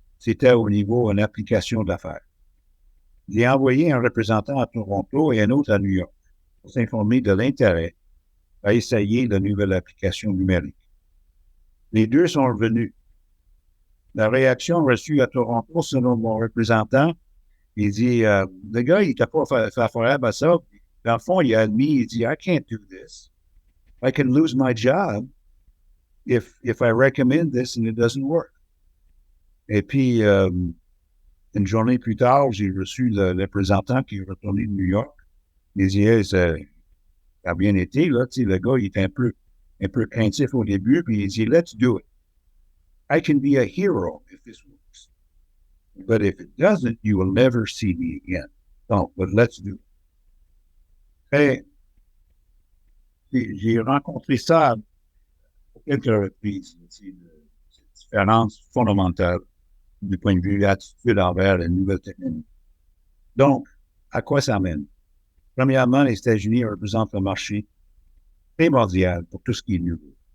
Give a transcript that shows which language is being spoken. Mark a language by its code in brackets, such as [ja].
[fr] C'était au niveau d'une application d'affaires. J'ai envoyé un représentant à Toronto et un autre à New York pour s'informer de l'intérêt à essayer la nouvelle application numérique. Les deux sont revenus. La réaction reçue à Toronto, selon mon représentant, il dit, le gars, il n'était pas favorable à ça. Dans le fond, il a admis, il dit, [en] I can't do this. I can lose my job if I recommend this and it doesn't work. [fr] Et puis, une journée plus tard, j'ai reçu le représentant qui est retourné de New York. Il dit, hey, ça a bien été, là. Tu sais, le gars, il était un peu craintif au début, puis il dit, [en] let's do it. I can be a hero if this works. But if it doesn't, you will never see me again. Donc, but let's do it. [fr] Et j'ai rencontré ça à quelques reprises, cette différence fondamentale du point de vue de l'attitude envers les nouvelles technologies. Donc, à quoi ça mène? Premièrement, les États-Unis représentent un marché primordial pour tout ce qui est nouveau.